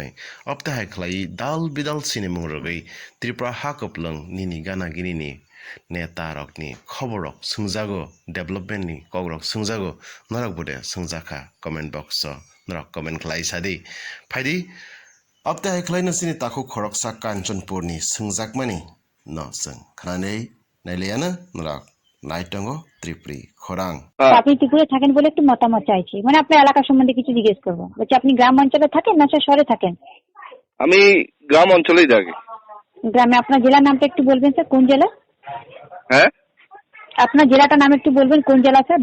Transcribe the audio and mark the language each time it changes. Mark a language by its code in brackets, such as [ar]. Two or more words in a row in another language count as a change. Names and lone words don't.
[trp] अपति हाय खलाय दाल बिदाल सिनि मुंरगै त्रिपुरा हाकपलं निनि गाना गिनिनि नेता रकनि खबरक सुंजागो डेभलपमेन्ट नि कगरक सुंजागो नरक बदे सुंजाखा [en] comment box [trp] नरक कमेन्ट खलायसादि फायदि अपते हाय खलायनो सिनि ताखौ खरकसा काञ्चनपुरनि सुंजाकमानि न जों खानानै नायलायानो नरक नायटंगो त्रिपुरी खरां [bn] আপনি ত্রিপুরে থাকেন বলে একটু মতামত চাইছি, মানে আপনার এলাকা সম্বন্ধে কিছু জিজ্ঞেস করবো। বলছি আপনি গ্রাম অঞ্চলে থাকেন না শহরে থাকেন? আমি গ্রাম অঞ্চলেই থাকি। গ্রামে আপনার জেলার নামটা একটু বলবেন স্যার, কোন জেলা? হ্যাঁ, আপনার জেলাটার নাম একটু বলবেন, কোন জেলা স্যার?